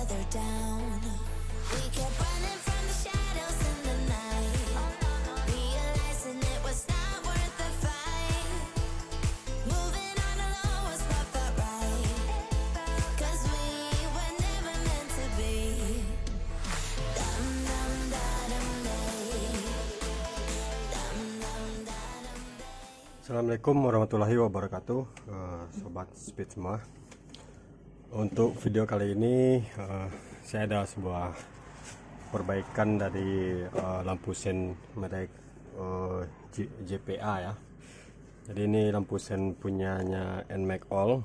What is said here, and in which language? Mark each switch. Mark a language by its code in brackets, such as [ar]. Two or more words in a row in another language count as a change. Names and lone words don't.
[en] down. We kept running from the shadows in the night, realizing it was not worth the fight. Moving on alone was what felt right, 'cause we were never meant to be. Dum dum da dum day. Dum dum da dum day. [ar] السلام عليكم ورحمة الله وبركاته, [id] sobat speed semua. Untuk video kali ini saya ada sebuah perbaikan dari lampu sen merek JPA ya. Jadi ini lampu sen punyanya NMAX All.